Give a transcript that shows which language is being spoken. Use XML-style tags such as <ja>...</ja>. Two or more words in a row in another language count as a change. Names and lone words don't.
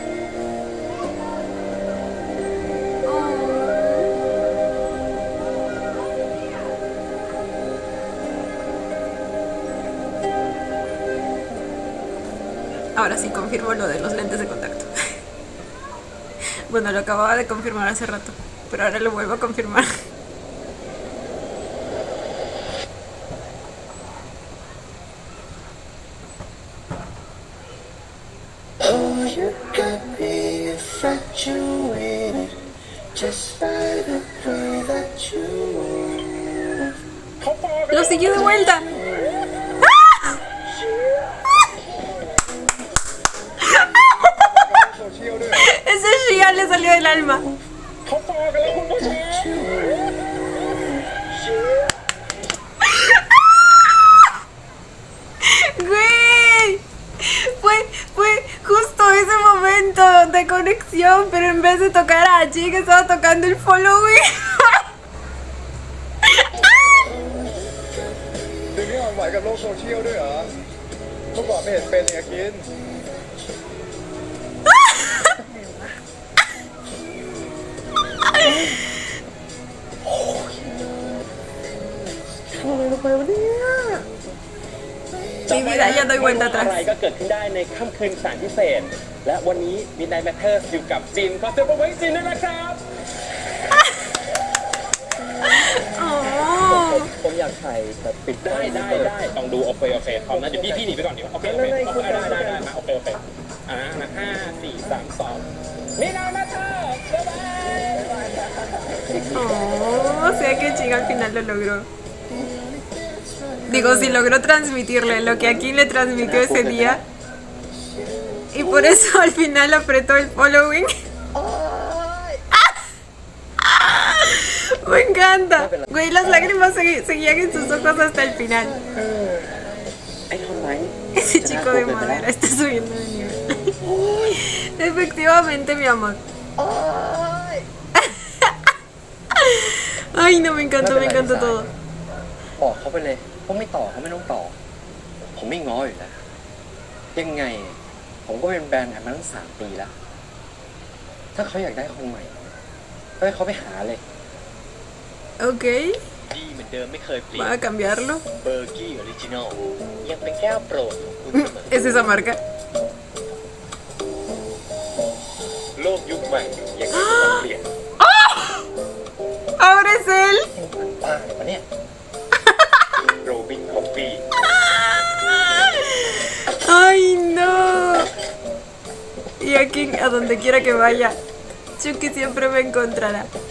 <es>Ahora sí confirmo lo de los lentes de contacto. Bueno, lo acababa de confirmar hace rato, pero ahora lo vuelvo a confirmar.</es> <en>Oh, you got me infatuated just by the way that you move.</en> <es>Lo siguió de vuelta. Ese Shia le salió del alma. Güey, fue justo ese momento de conexión, pero en vez de tocar a Jin estaba tocando el following.</es> <th>เดี๋ยวนี้อ่อนไหวกับโลกโซเชียลด้วยเหรอ เมื่อก่อนไม่เห็นเป็นเนี่ยกิน</th> <es>Mi vida ya doy vuelta</es> <th>อะไร</th> <es>atrás.</es> <th>ก็เกิดขึ้นได้ในค่ำคืนแสนพิเศษ และวันนี้ Midnight Matters อยู่กับจินขอเสียงปรบมือให้จินด้วยนะครับ Oh. ผมอยากถ่ายแบบปิด ได้ต้องดูโอเคพร้อมนะเดี๋ยวพี่หนีไปก่อนเดี๋ยวโอเคได้มาโอเคนะ5 4 3 2 Midnight Matters บ๊ายบาย</th> <es>Oh, o sea que Jin al final lo logró. Digo, si logró transmitirle lo que aquí le transmitió ese día. Y por eso al final apretó el following. Me encanta. Güey, las lágrimas seguían en sus ojos hasta el final.</es> <th>ไอ้ทำไม</th> <es>Ese chico de madera está subiendo de nivel. Efectivamente, mi amor. Ay, no, me encantó todo.</es> <th>บอกเขาไปเลยเขาไม่ต่อเขาไม่ต้องต่อ ผมไม่ง้ออยู่แล้วยังไง ผมก็เป็นแบรนด์มาตั้ง3 ปีแล้ว ถ้าเขาอยากได้คนใหม่ก็ให้เขาไปหาเลย</th> <es>Ok,</es> <th>ดีเหมือนเดิมไม่เคยเปลี่ยน</th> <es>va a cambiarlo.</es> <th>เบอร์กี้ออริจินอลยังเป็นแก้วโปรดของคุณเสมอ</th> <es>Es esa marca.</es> <th>โลกยุคใหม่ยังไม่ต้องเปลี่ยน</th> <es>Ahora es él.</es> <th>บ้าเลยวะเนี่ย โรบินคอฟฟี่</th> <es>Ay, no. Y aquí, a donde quiera que vaya, Chucky siempre me encontrará.</es>